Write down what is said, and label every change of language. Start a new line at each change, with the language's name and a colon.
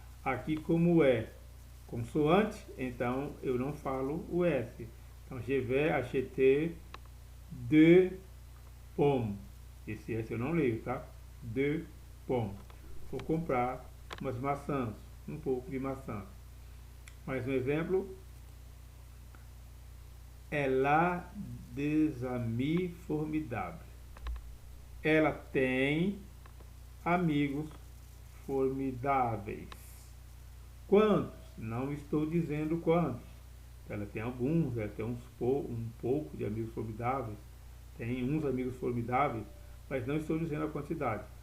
Portuguese: Aqui, como é consoante, então eu não falo o S.
French: Então, je vais acheter de pommes.
Portuguese: Esse S eu não leio, tá?
French: De pommes.
Portuguese: Vou comprar umas maçãs, um pouco de maçã. Mais um exemplo.
French: Elle a des amis formidables.
Portuguese: Ela tem amigos formidáveis. Quantos? Não estou dizendo quantos. Ela tem alguns, ela tem um pouco de amigos formidáveis. Tem uns amigos formidáveis, mas não estou dizendo a quantidade.